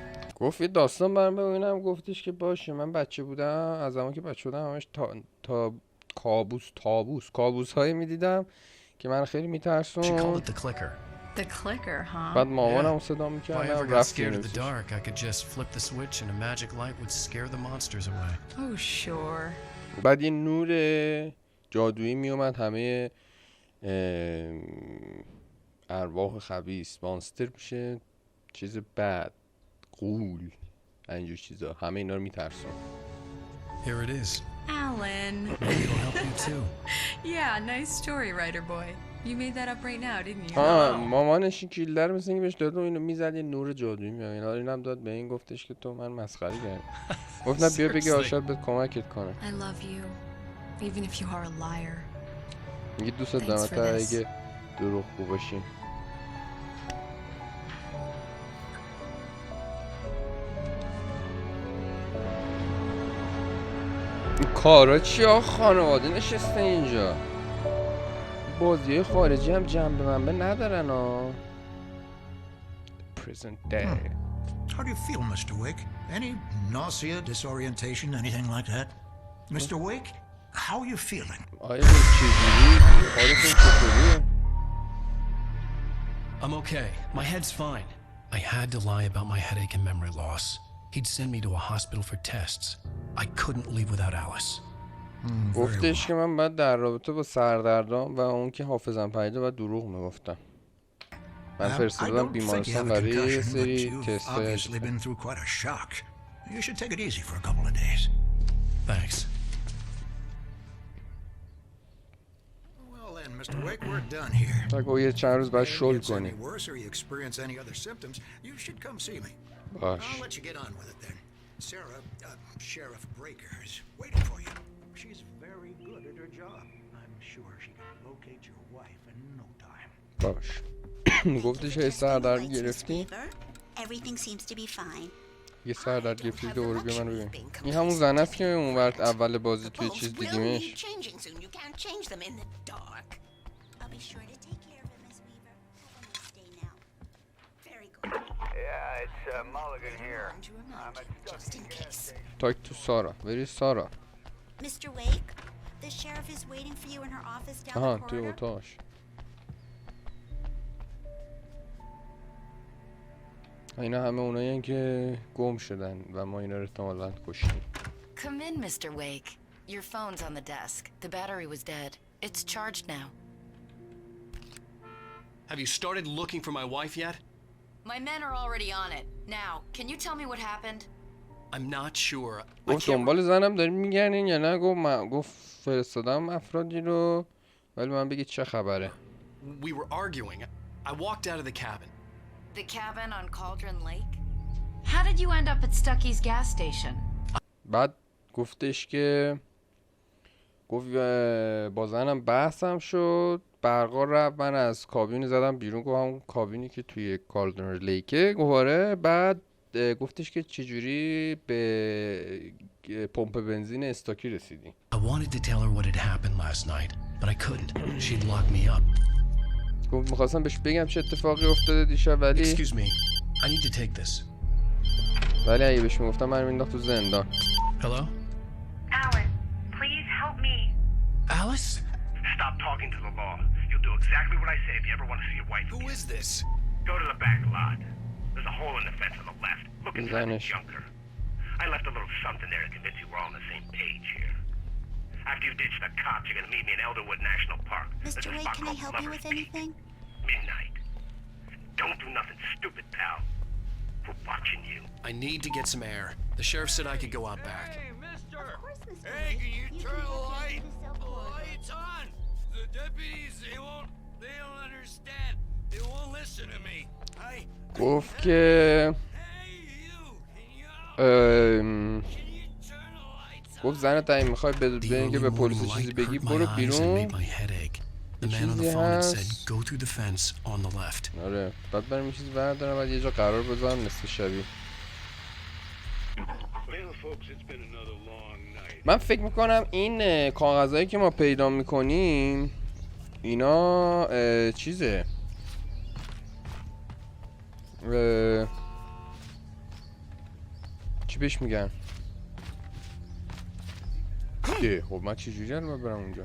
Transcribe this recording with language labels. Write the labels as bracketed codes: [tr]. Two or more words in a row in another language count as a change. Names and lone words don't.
[fa] گفت یه داستان برام ببینم. گفتش که باشه من بچه بودم. از زمان که بچه بودم همش تا کابوس هایی میدیدم که من خیلی [en] She called [fa] میترسون. [en] it the clicker. The clicker, huh? [fa] بعد مامانم صدا [en] If I ever [fa] میکردم [en] got [fa] رفت [en] scared of the [fa] کنارش. [en] dark, I could just flip the switch and a magic light would scare the monsters away. Oh, sure. [fa] بعد یه نور جادویی میومد همه ارواح خبیث مانستر میشه چیز بد غول اینجور چیزا همه اینا رو میترسون. [en] Here it is. Alan. Maybe it'll help you too. Yeah, nice story, writer boy. You made that up right now, didn't you? [fa] مامانش این کیلر مثل اینکه بهش داد و اینو میزد یه نور جادویی میاد. اینا رو اینم داد به این گفتش که تو من مسخره کردی. گفتم بیا بگی آشاد بهت کمکت کنه. [en] I love you, even if you are a liar. [fa] میگه دوست دارم [en] Thanks for [fa] تا [en] this. [fa] اگه دروغگو باشی. این کارا چی ها خانواده نشسته اینجا. بازی خارجی هم جنبه منبه ندارن ها. [en] present day. How do you feel, Mr. Wake? Any nausea, disorientation, anything like that? Mr. Wake, how are you feeling? [fa] آیا چجوری؟ حالتون چطوریه؟ [en] I'm okay. My head's fine. I had to lie about my headache and memory loss. He'd send me to a hospital for tests. I couldn't leave without Alice. [fa] گفتش که من باید در رابطه با سردردام و اون که حافظم پریده باید دروغ میگفتم. من فرستادم بیمارستان برای یه سری تست‌های. [en] Obviously been through quite a shock. You should take it easy for a couple of days. Thanks. Well then, Mr. Wake, we're done here. [fa] تا که یه چند روز باید شل کنی. [en] Worse or you experience any other symptoms, you should come see me. [fa] باش. [en] I'll let you get on with it then. Sarah, Sheriff Breaker is waiting for you. She's very good at her job. I'm sure she can locate your wife in no time. [fa] باش. گفتش یه سردرد گرفتی؟ [en] Everything seems to be fine. [fa] یه سردرد گرفتی دوباره بیا من ببین. این همون زن است که اون وقت اول بازی توی چیز دیدیمش. [en] I'll be sure to take care of it, Miss Weaver. Have a nice day now. Very good. Yeah, it's Mulligan here. I'm at Just in case. talk to [fa] سارا. بری سارا. [en] Mr. Wake, the sheriff is waiting for you in her office down [fa] آها [en] the [fa] توی [en] corridor. [fa] اتاقش. اینا همه اونایی که گم شدن و ما اینا رو احتمالاً کشتیم. [en] Come in, Mr. Wake. Your phone's on the desk. The battery was dead. It's charged now. Have you started looking for my wife yet? My men are already on it. Now, can you tell me what happened? I'm not sure. I [fa] گفت [en] can't... [fa] دنبال زنم داریم میگردین یا نه؟ گفت فرستادم افرادی رو ولی من بگید چه خبره. [en] We were arguing. I walked out of the cabin. The cabin on Cauldron Lake? How did you end up at Stucky's gas station? [fa] بعد گفتش که گفت با زنم بحثم شد، برقا رفت، من از کابین زدم بیرون. گفت همون کابینی که توی کالدر لیکه. گفاره بعد گفتش که چجوری به پمپ بنزین استاکی رسیدی. [en] I wanted to tell her what had happened last night, but I couldn't. She'd locked me up. [fa] گفت میخواستم بهش بگم چه اتفاقی افتاده دیشب ولی [en] Excuse me. I need to take this. [fa] ولی اگه بهش میگفتم من مینداخت تو زندان. [en] Hello? Alice, please help me. Alice? Stop talking to the law. You'll do exactly what I say if you ever want to see your wife Who again. is this? Go to the back lot. There's a hole in the fence on the left. Look inside the Vanish. junker. I left a little something there to convince you we're all on the same page here. After you ditch the cops, you're gonna meet me in Elderwood National Park. There's Mr. a Wake, spot can I called help you Lover's with Peak. anything? Midnight. Don't do nothing stupid, pal. We're watching you. I need to get some air. The sheriff said I could go out back. Hey, mister! Of course, Mr. Hey, Wake. can you You turn can the go down light? to the cell The corridor. light's on! The deputies, they don't understand. They won't listen to me. [fa] گفت که [en] Hey, you! Can you [fa] ام، [en] turn the lights on? [fa] گفت زنت اگه میخوای [en] The [fa] بریم که [en] early [fa] به [en] morning [fa] پلیس چیزی [en] light [fa] بگی [en] hurt my [fa] برو [en] eyes and [fa] بیرون. [en] made my head ache. The [fa] یه [en] man on the [fa] چیزی [en] phone had said, [fa] هست. [en] go through the fence on the left. [fa] آره بعد بریم یه چیزی بردارم بعد یه جا قرار بذارم نصف شبی. [en] Well, folks, it's been another long night. [fa] من فکر میکنم این کاغذهایی که ما پیدا میکنیم اینا چیزه چی بهش میگن؟ خب من چجوری الان برم اونجا؟